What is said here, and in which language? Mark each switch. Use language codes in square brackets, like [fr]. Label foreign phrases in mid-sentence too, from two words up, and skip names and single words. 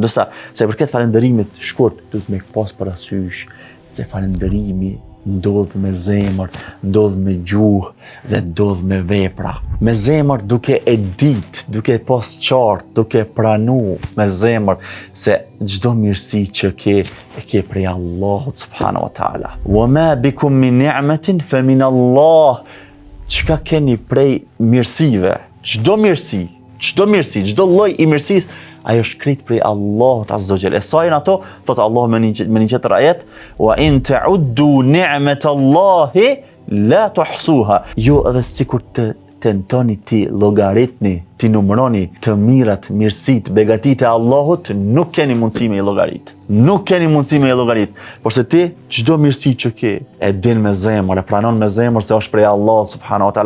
[sq] Ndërsa se përket falënderimit shkurt, duhet me pas parasysh se falënderimi ndodh me zemër, ndodh me gjuhë dhe ndodh me vepra. Me zemër duke e ditë, duke pas qartë, duke pranu me zemër se çdo mirësi që e ke prej Allahut [ar] سبحانه وتعالى. وما بكم من نعمة فمن الله. [sq] Çka keni prej mirësive, çdo mirësi, çdo lloj i mirësisë, ajo është krijt prej Allahut [ar] عز وجل. [sq] E sa janë ato, thot Allahu me një tjetër ajet, [ar] وإن تعدوا نعمة الله لا تحصوها. [sq] Jo edhe sikur të tentoni ti llogaritni, ti numëroni të mirat, mirësitë, begatitë e Allahut, nuk keni mundësi me i llogarit. Nuk keni mundësi me i llogarit. Por se ti çdo mirësi që ke e din me zemër, e pranon me zemër se është prej Allahut [ar] سبحانه وتعالى.